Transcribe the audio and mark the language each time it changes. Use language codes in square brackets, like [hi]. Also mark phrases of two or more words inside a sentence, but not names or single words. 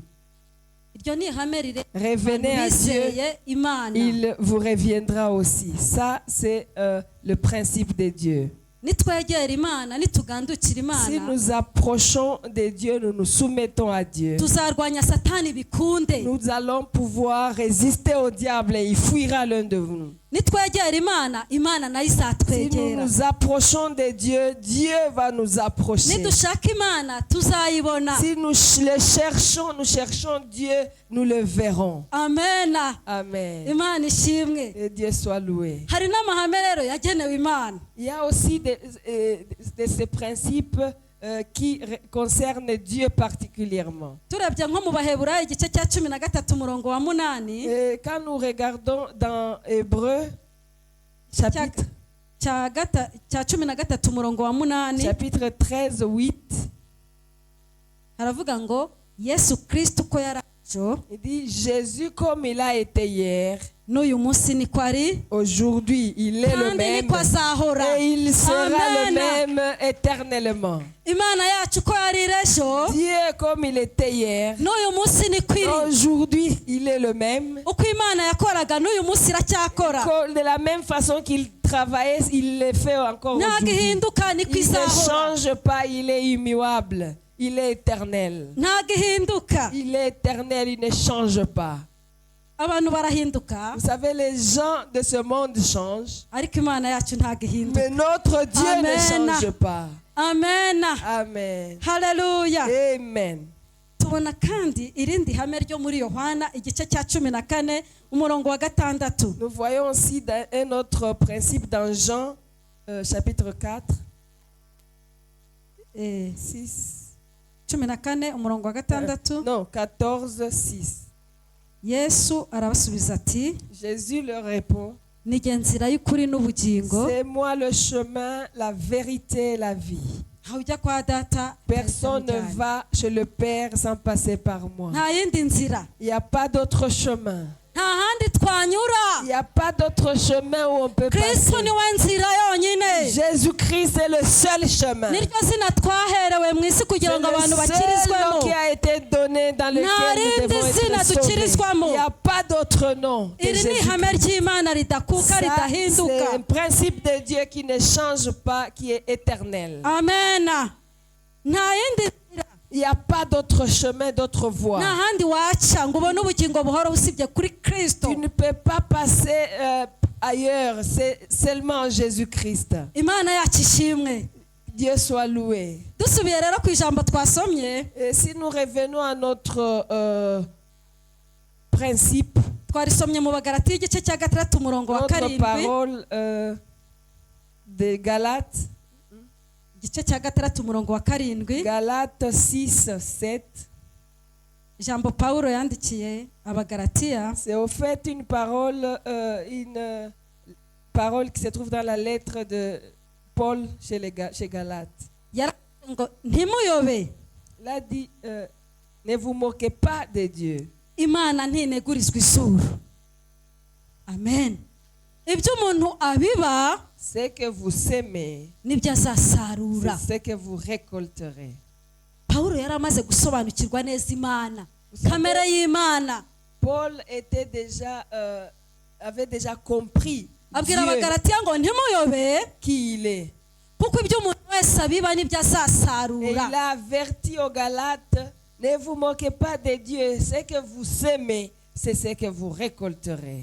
[rw] Iryo ni ihame rire [fr] Revenez à Dieu, [rw] Imana. [fr] il vous reviendra aussi. Ça, c'est le principe de Dieu. [rw] Nitwegera Imana nitugandukira [fr] Si [rw] Imana [fr] nous approchons de Dieu, nous nous soumettons à Dieu, [rw] tuzarwanya Satani bikunde. [fr] nous allons pouvoir résister au diable et il fuira l'un de vous. [rw] Nitwegera Imana Imana nayo [fr] Si nous [rw] izatwegera. [fr] nous approchons de Dieu, Dieu va nous approcher. [rw] Nidushaka Imana tuzayibona. [fr] Si nous cherchons Dieu, nous le verrons. [rw] Amen. Amen. Imana ishimwe. [fr] Et Dieu soit loué. [rw] Hari n'amahame rero yagenewe Imana. [fr] Il y a aussi de ces principes qui concernent Dieu particulièrement. [rw] Turebye nko mu Baheburayo igice cya 13 umurongo wa 8 [fr] Et quand nous regardons dans Hébreux, chapitre [rw] cya 13 umurongo wa 8 [fr] chapitre 13, 8, [rw] haravuga ngo Yesu Kristo uko yarajo [fr] il dit Jésus comme il a été hier, [rw] n'uyu munsi niko ari [fr] aujourd'hui il est le [rw] kandi [fr] même [rw] niko azahora. [fr] et il sera le [rw] Amen. [fr] même éternellement. [rw] Imana yacu uko yari ejo [fr] Dieu comme il était hier, [rw] n'uyu munsi niko iri. [fr] aujourd'hui il est le même. [rw] Uko Imana yakoraga n'uyu munsi iracyakora. [fr] De la même façon qu'il travaillait, il le fait encore [rw] Ntabwo [fr] aujourd'hui. [rw] ihinduka niko [fr] Il ne [rw] izahora. [fr] change pas, il est immuable, il est éternel. [rw] Ntabwo ihinduka. [fr] Il est éternel, il ne change pas. [rw] Abantu barahinduka [fr] Vous savez, les gens de ce monde changent, [rw] ariko Imana yacu ntabwo ihinduka. [fr] mais notre Dieu [rw] Amen. [fr] ne change pas. [rw] Amen. Amen. Haleluya. Amen. Tubona kandi irindi hame ryo muri Yohana igice cya 14 umurongo wa 6. [fr] Nous voyons aussi un autre principe dans Jean, chapitre 4, 6. [rw] 14 umurongo wa 6. [fr] Non, 14, 6. [rw] Yesu arabasubiza ati [fr] Jésus leur répond, [rw] ni nzira y'ukuri n'ubugingo [fr] c'est moi le chemin, la vérité et la vie. [rw] ntawe ujya kwa data [fr] Personne ne [rw] atamujyanye. [fr] va chez le Père sans passer par moi. [rw] nta yindi nzira, [fr] Il n'y a pas d'autre chemin. [rw] nta handi twanyura. [fr] Il n'y a pas d'autre chemin où on peut [rw] Kristo [fr] passer. [rw] niwe nzira yonyine. [fr] Jésus-Christ est le seul chemin. [rw] niryo zina twaherewe mu isi [fr] C'est [rw] kugira ngo abantu [fr] le seul [rw] bakirizwemo. [fr] nom qui a été donné dans lequel nous devons [rw] rindi zina [fr] être sauvés. [rw] dukirizwamo. [fr] Il n'y a pas d'autre nom que [rw] iri ni [fr] Jésus. [rw] ihame ry'Imana ridakuka [fr] Ça, c'est [rw] ridahinduka. [fr] un principe de Dieu qui ne change pas, qui est éternel. [rw] Amen. nta yindi nzira, [fr] Il n'y a pas d'autre chemin, d'autre voie. [rw] nta handi waca ngo ubone ubugingo buhora usibye kuri Kristo. [fr] Tu ne peux pas passer ailleurs, c'est seulement en Jésus-Christ. [rw] Imana yacu ishimwe. [fr] Dieu soit loué. [rw] dusubiye rero ku ijambo twasomye, [fr] Et si nous revenons à notre principe, [rw] twarisomye mu Bagalatiya igice cya 6 umurongo wa [fr] notre 7, parole de Galates, [rw] igice cya 6 umurongo wa 7, [fr] Galates 6, 7, [rw] ijambo Pawulo yandikiye Abagalatiya. [fr] c'est au fait une parole qui se trouve dans la lettre de Paul chez Galates. [rw] yaravuze ngo ntimuyobe, [fr] Il a dit, ne vous moquez pas de Dieu. [rw] Imana ntinegurizwa izuru. Amen. ibyo umuntu abiba [fr] Ce que vous semez, [rw] nibyo azasarura. [fr] c'est ce que vous récolterez. [rw] Pawulo yari amaze gusobanukirwa neza Imana, kamere y'Imana. [fr] Paul avait déjà compris [rw] abwira [fr] Dieu, [rw] Abagalatiya ngo ntimuyobe, [fr] qui il est. [rw] kuko ibyo umuntu wese abiba nibyo [fr] Et il [rw] azasarura. [fr] a averti aux Galates, ne vous moquez pas de Dieu. Ce que vous semez, c'est ce que vous récolterez.